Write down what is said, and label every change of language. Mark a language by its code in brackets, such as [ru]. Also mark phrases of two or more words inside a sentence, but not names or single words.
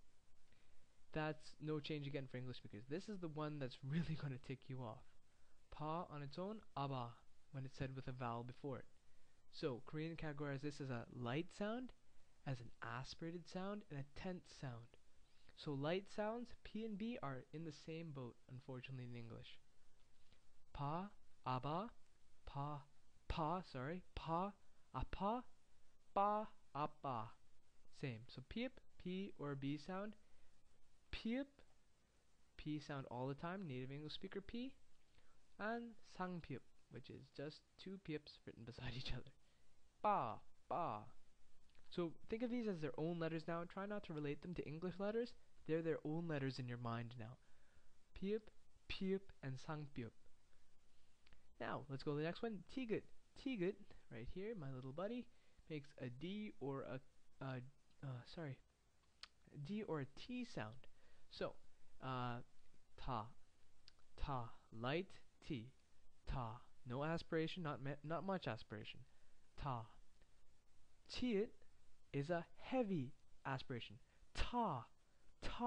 [en] That's no change again for English speakers. This is the one that's really going to tick you off. Pa on its own, aba. when it's said with a vowel before it. So Korean categorizes this as a light sound, as an aspirated sound, and a tense sound. So light sounds, P and B, are in the same boat, unfortunately, in English. Pa, aba, pa, apa, ba, apa. Same. So peep, P or B sound. Peep, P sound all the time, native English speaker P. And sangpeep, which is just two peeps written beside each other. Ba, ba. So think of these as their own letters now. Try not to relate them to English letters. They're their own letters in your mind now. Peep, peep, and sangpeep. Now, let's go to the next one. Tigut. Tigut, right here, my little buddy, makes a D or a D or a T sound. So, ta, ta, light T, ta. No aspiration, not much aspiration. Ta. Tiet is a heavy aspiration. Ta, ta.